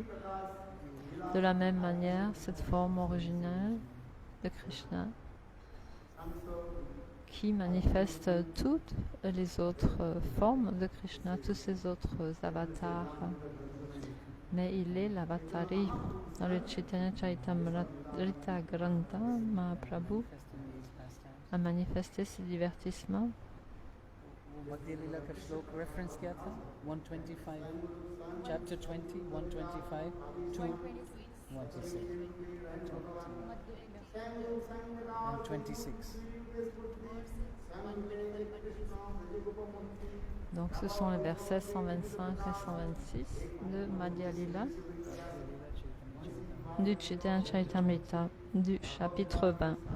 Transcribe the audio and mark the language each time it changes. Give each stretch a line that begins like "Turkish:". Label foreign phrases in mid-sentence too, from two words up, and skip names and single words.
French: De la même manière, cette forme originale de Krishna, qui manifeste toutes les autres formes de Krishna, tous ces autres avatars, mais il est l'Avatari. Dans le Chaitanya Charitamrita Grantha, Mahaprabhu a manifesté ses divertissements.
Hindi: Madhya Lila का श्लोक रेफरेंस क्या था? 125,
English: chapter 20, 125 to 126. 126.
French: Donc ce sont les versets 125 et 126 de Madhya Lila du Chaitanya Charitamrita du chapitre 20.